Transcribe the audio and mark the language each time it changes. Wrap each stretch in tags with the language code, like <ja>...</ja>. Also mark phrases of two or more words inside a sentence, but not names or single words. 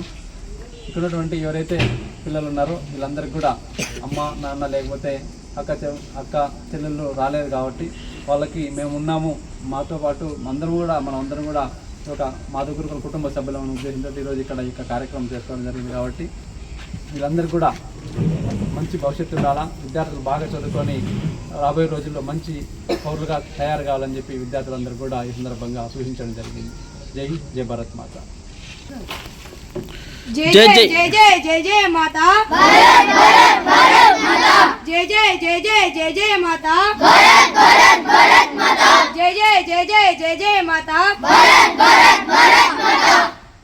<te>ఇక్కడ ఉన్నటువంటి ఎవరైతే పిల్లలు ఉన్నారో వీళ్ళందరికీ కూడా అమ్మ నాన్న లేకపోతే అక్క చెల్లెళ్ళు రాలేదు కాబట్టి వాళ్ళకి మేము ఉన్నాము, మాతో పాటు మనమందరం కూడా ఒక మాధవ గురుకుల కుటుంబ సభ్యులను ఉద్దేశించి ఈరోజు ఇక్కడ ఈ కార్యక్రమం చేసుకోవడం జరిగింది. కాబట్టి వీళ్ళందరూ కూడా మంచి భవిష్యత్తు ఉండాలా, విద్యార్థులు బాగా చదువుకొని రాబోయే రోజుల్లో మంచి పౌరులుగా తయారు కావాలని చెప్పి విద్యార్థులందరూ కూడా ఈ సందర్భంగా సూచించడం జరిగింది.</te> <hi>जय जय भारत माता. जय जय जय जय जय जय माता भारत भारत भारत माता जय जय जय जय जय जय माता भारत भारत भारत माता जय जय जय जय जय जय माता भारत भारत भारत माता</hi>